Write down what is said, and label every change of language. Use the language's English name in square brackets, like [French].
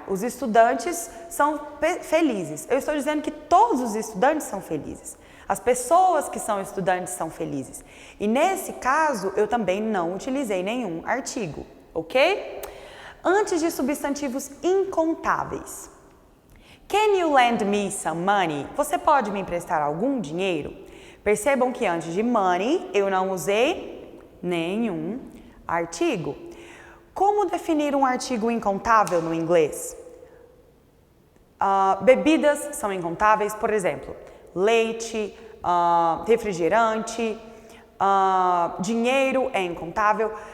[Portuguese] Os estudantes são felizes. Eu estou dizendo que todos os estudantes são felizes. As pessoas que são estudantes são felizes. E nesse caso, eu também não utilizei nenhum artigo, ok? Antes de substantivos incontáveis. [English] Can you lend me some money? [Portuguese] Você pode me emprestar algum dinheiro? Percebam que antes de money, eu não usei nenhum artigo. Como definir um artigo incontável no inglês? Bebidas são incontáveis, por exemplo, leite, refrigerante, dinheiro é incontável.